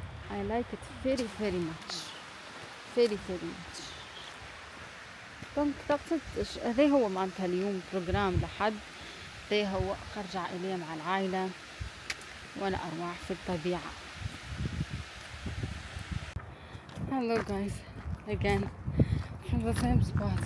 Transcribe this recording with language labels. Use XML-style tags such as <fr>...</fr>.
<en>I like it very very much very very much.</en> <ar>دونك هذا هو معناتها اليوم بروجرام لحد هذا هو أرجع إليه مع العائلة وأنا أروح في الطبيعة.</ar> <en>Hello guys, again from the same spot.</en>